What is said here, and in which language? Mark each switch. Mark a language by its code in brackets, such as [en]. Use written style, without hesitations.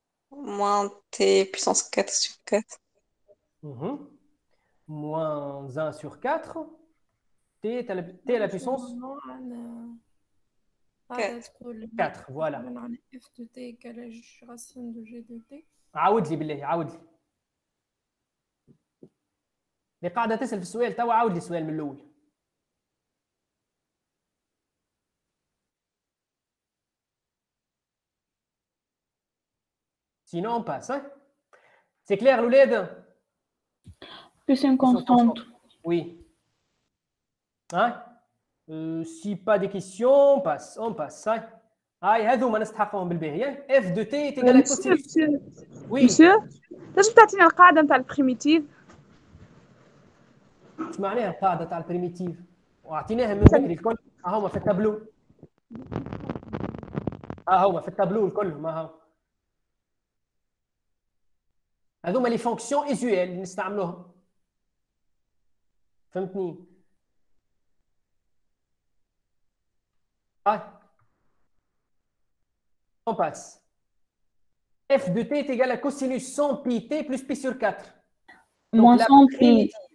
[fr] Moins t puissance 4 sur 4. Moins 1 sur 4. T à la puissance 4. Voilà. f de t égale racine de g de t. [ar] عاود لي بالله عاود لي. اللي قاعده تسال في السؤال توا عاود لي السؤال من الاول. [fr] Sinon, on passe. Hein? C'est clair, l'ouled? Plus une constante. Oui. Hein? Si pas de questions, on passe. On passe. Hein? [ar] هذوما نستحقهم بالباهي. [fr] F de t est égal à cosinus. Oui. [ar] Monsieur, تنجم تعطينا القاعدة نتاع البريميتيف؟ اش معناها القاعدة تاع البريميتيف؟ واعطيناها من بكري الكل. هما في التابلو. هما في التابلو الكل ما هو. هذوما لي فونكسيون ايزويل اللي نستعملوهم. فهمتني؟ [fr] On passe. F de t est égal à cosinus 100 pi t plus pi sur 4. Moins 100 pi.